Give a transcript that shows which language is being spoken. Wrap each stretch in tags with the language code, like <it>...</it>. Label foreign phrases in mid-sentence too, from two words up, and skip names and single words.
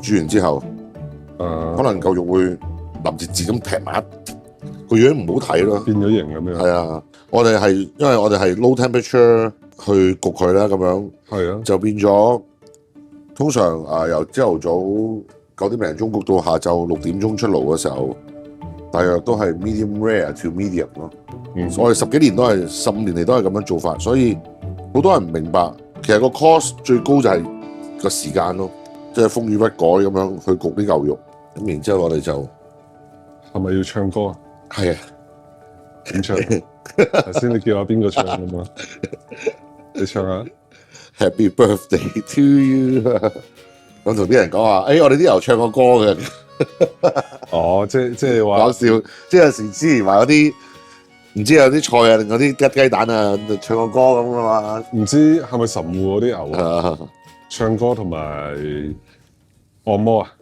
<yue>煮完之後，可能嚿肉會腍字字咁劈埋一，個樣唔好睇咯。變咗形咁樣。係啊，我哋係因為我哋係</yue> <en>low temperature</en> <yue>去焗佢啦，咁樣係啊，就變咗通常由朝頭早9點零鐘焗到下晝6點鐘出爐嘅時候，大約都係</yue> <en>medium rare to medium</en> <yue>咯。我哋10幾年都係15年嚟都係咁樣做法，所以好多人唔明白，其實個 cost 最高就係個時間咯，即係風雨不改咁樣去焗啲牛肉。咁然之後我哋就係咪要唱歌啊？係啊，點唱？頭先你叫下邊個唱㗎嘛？你唱下。</yue> <en>Happy birthday to you！</en> <yue>咁同啲人講話，我哋啲牛唱過歌嘅。哦，即係話講笑，即係有時之前話嗰啲唔知有啲菜啊，定嗰啲雞蛋啊，唱過歌咁啊嘛。唔知係咪神戶嗰啲牛啊？唱歌同埋按摩啊？</yue>